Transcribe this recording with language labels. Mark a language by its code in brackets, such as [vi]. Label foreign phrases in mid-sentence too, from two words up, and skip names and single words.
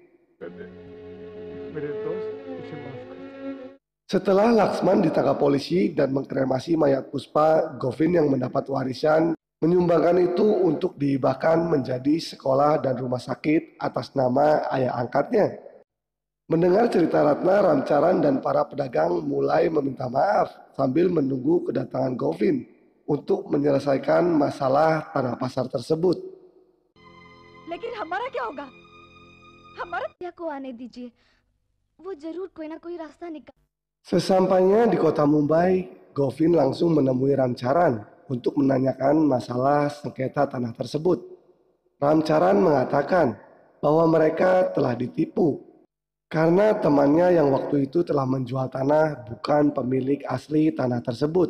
[id] Setelah Laksman ditangkap polisi dan mengkremasi mayat Puspa, Gopin yang mendapat warisan menyumbangkan itu untuk dihibahkan menjadi sekolah dan rumah sakit atas nama ayah angkatnya. Mendengar cerita Ratna, Ramcaran dan para pedagang mulai meminta maaf sambil menunggu kedatangan Gopin untuk menyelesaikan masalah tanah pasar tersebut. [hi] लेकिन हमारा क्या होगा? हमारा क्या को आने दीजिए, वो जरूर कोई ना कोई रास्ता निकाल. [id] Sesampainya di kota Mumbai, Gopin langsung menemui Ramcaran untuk menanyakan masalah sengketa tanah tersebut. Ramcaran mengatakan bahwa mereka telah ditipu karena temannya yang waktu itu telah menjual tanah bukan pemilik asli tanah tersebut.